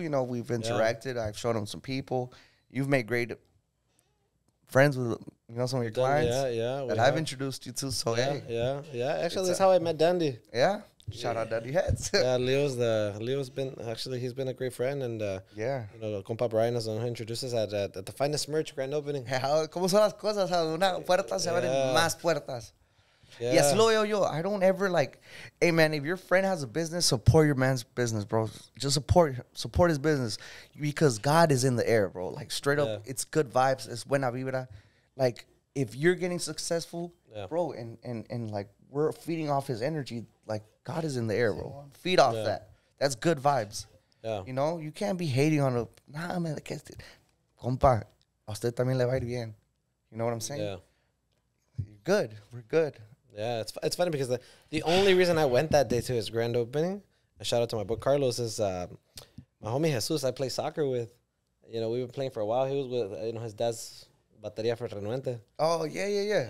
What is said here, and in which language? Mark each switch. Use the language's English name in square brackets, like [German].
[English] You know, we've interacted. I've shown him some people. You've made great friends with, you know, some of your clients. Yeah. That I've introduced you to, so Yeah. Actually, that's how I met Dandy. Yeah? Shout out Daddy Heads. Yeah, Leo's been actually, he's been a great friend, and Yeah. you know, compa Brian is the one who introduced us at the finest merch grand opening. [Spanish] ¿Cómo son las cosas? De una puerta se abren más puertas. [English] Yeah. [Spanish] Y así lo veo yo. [English] I don't ever like, hey man, if your friend has a business, support your man's business, bro. Just support his business, because God is in the air, bro. Like straight up, it's good vibes. It's buena vibra. Like if you're getting successful, bro, and like we're feeding off his energy, like God is in the air, bro. Feed off that. That's good vibes. Yeah. You know, you can't be hating on a, nah, man, compa, [Spanish] a usted también le va a ir bien. [English] You know what I'm saying? Yeah. You're good. We're good. Yeah, it's funny because the only reason I went that day to his grand opening, and shout out to my boy Carlos, is my homie Jesus I play soccer with. You know, we've been playing for a while. He was with, you know, his dad's batería for Renuente. Oh, yeah.